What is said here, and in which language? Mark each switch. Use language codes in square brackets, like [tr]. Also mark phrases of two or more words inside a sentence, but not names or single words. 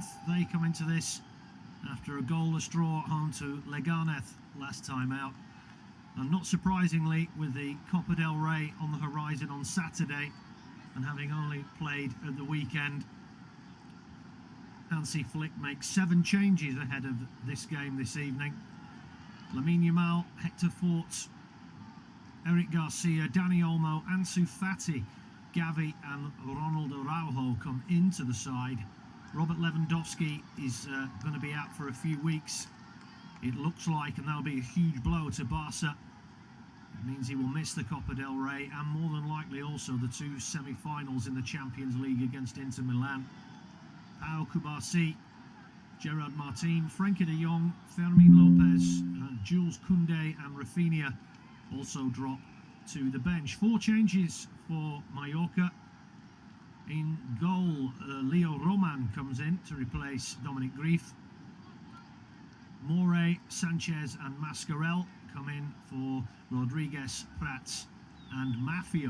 [en] They come into this after a goalless draw at home to Leganés last time out. And not surprisingly, with the Copa del Rey on the horizon on Saturday and having only played at the weekend, Hansi Flick makes 7 changes ahead of this game this evening. Lamine Yamal, Hector Fort, Eric Garcia, Dani Olmo, Ansu Fati, Gavi and Ronald Araujo come into the side. Robert Lewandowski is going to be out for a few weeks, it looks like, and that'll be a huge blow to Barca. It means he will miss the Copa del Rey and more than likely also the 2 semi-finals in the Champions League against Inter Milan. Pau Cubarsí, Gerard Martin, Frenkie de Jong, Fermin Lopez, Jules Koundé and Rafinha also drop to the bench. 4 changes for Mallorca. In goal, Leo Roman comes in to replace Dominic Grief. More, Sanchez and Mascarell come in for Rodriguez, Prats and Mafio.